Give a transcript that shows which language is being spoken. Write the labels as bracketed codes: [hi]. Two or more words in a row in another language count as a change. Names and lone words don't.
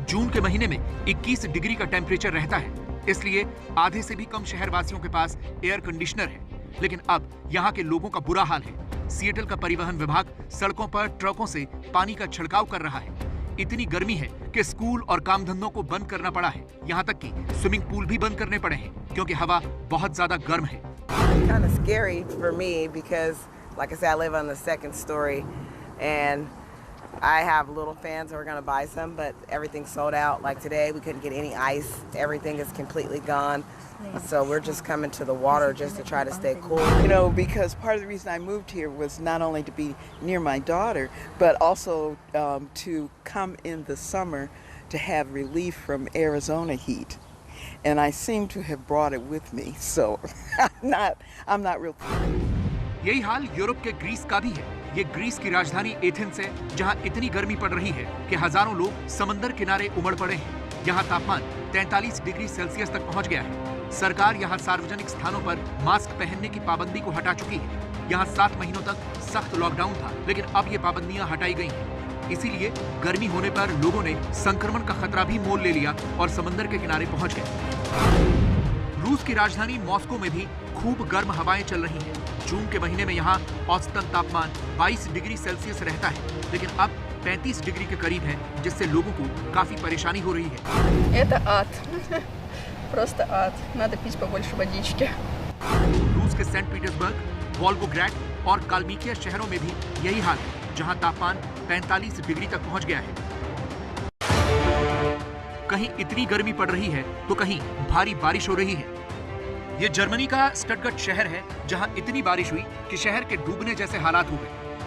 [hi] जून के महीने में 21 डिग्री का टेम्परेचर रहता है, इसलिए आधे से भी कम शहरवासियों के पास [en] air conditioner [hi] है। लेकिन अब यहाँ के लोगों का बुरा हाल है। सिएटल का परिवहन विभाग सड़कों पर ट्रकों से पानी का छिड़काव कर रहा है। इतनी गर्मी है कि स्कूल और काम धंधों को बंद करना पड़ा है। यहाँ तक कि [en] swimming pool [hi] भी बंद करने पड़े हैं, क्योंकि हवा बहुत ज्यादा गर्म है। [en] Kind of scary for me because, like I said, I live on the second story, and I have little fans who are going to buy some, but everything's sold out. Like today, we couldn't get any ice. Everything is completely gone. So we're just coming to the water just to try to stay cool. You know, because part of the reason I moved here was not only to be near my daughter, but also to come in the summer to have relief from Arizona heat. And I seem to have brought it with me, so I'm not real. [hi] यही हाल यूरोप के ग्रीस का भी है। ये ग्रीस की राजधानी एथेंस है, जहां इतनी गर्मी पड़ रही है कि हजारों लोग समंदर किनारे उमड़ पड़े हैं। यहाँ तापमान 43 [en] degree Celsius [hi] तक पहुंच गया है। सरकार यहाँ सार्वजनिक स्थानों पर मास्क पहनने की पाबंदी को हटा चुकी है। यहाँ 7 महीनों तक सख्त लॉकडाउन था, लेकिन अब ये पाबंदियां हटाई गई हैं। इसीलिए गर्मी होने पर लोगों ने संक्रमण का खतरा भी मोल ले लिया और समंदर के किनारे पहुंच गए। रूस की राजधानी मॉस्को में भी खूब गर्म हवाएं चल रही हैं। जून के महीने में यहाँ औसतन तापमान 22 [en] degree Celsius [hi] रहता है, लेकिन अब 35 डिग्री के करीब है, जिससे लोगों को काफी परेशानी हो रही है। [ru] Это ад. Просто ад. Надо пить побольше водички. [hi] रूस के सेंट पीटर्सबर्ग, वोल्गोग्रैड और काल्मिकिया शहरों में भी यही हाल है, जहां तापमान 45 डिग्री तक पहुंच गया है। कहीं इतनी गर्मी पड़ रही है तो कहीं भारी बारिश हो रही है। ये जर्मनी का स्टटगर्ट शहर है, जहां इतनी बारिश हुई कि शहर के डूबने जैसे हालात हो गए।